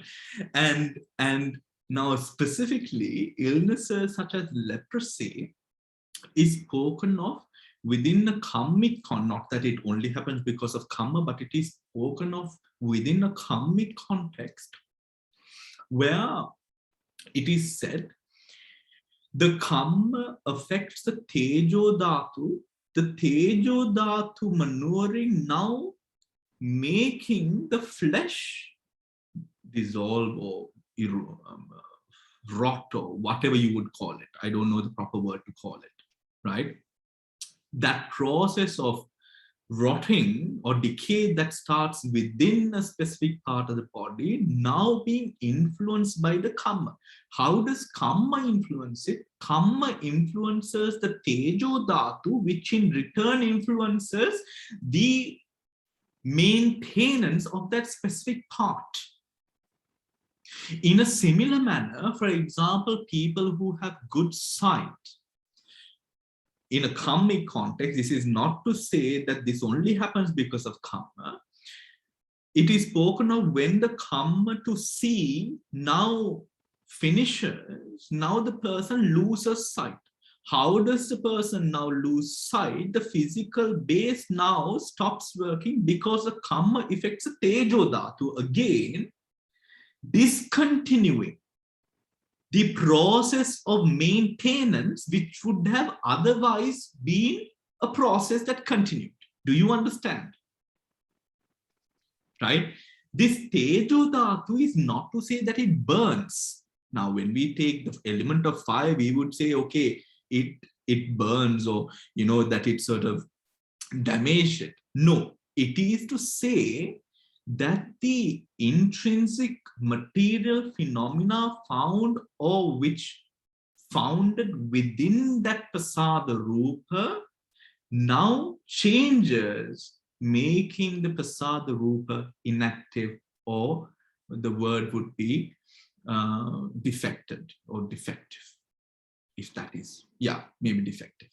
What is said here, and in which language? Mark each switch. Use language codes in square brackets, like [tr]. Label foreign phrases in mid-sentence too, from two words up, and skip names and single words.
[en] And now specifically, illnesses such as leprosy is spoken of within a karmic context, not that it only happens because of karma, but it is spoken of within a karmic context where it is said the karma affects the [pi] tejo dhatu, [en] the [pi] tejo dhatu [en] maneuvering now, making the flesh dissolve or rot or whatever you would call it. I don't know the proper word to call it, right? That process of rotting or decay that starts within a specific part of the body now being influenced by the karma. How does karma influence it? Karma influences the [pi] tejo dhatu, [en] which in return influences the maintenance of that specific part. In a similar manner, for example, people who have good sight, in a karmic context, this is not to say that this only happens because of karma. It is spoken of when the karma to see now finishes, now the person loses sight. How does the person now lose sight? The physical base now stops working because the karma affects the [pi] tejo dhatu [en] again, discontinuing the process of maintenance, which would have otherwise been a process that continued. Do you understand? Right? This [pi] tejo dhatu [en] is not to say that it burns. Now, when we take the element of fire, we would say, okay, it burns, or, you know, that it sort of damaged it. No, it is to say that the intrinsic material phenomena found or which founded within that [pi] pasada rupa [en] now changes, making the [pi] pasada rupa [en] inactive, or the word would be defected or defective, if that is, yeah, maybe defective.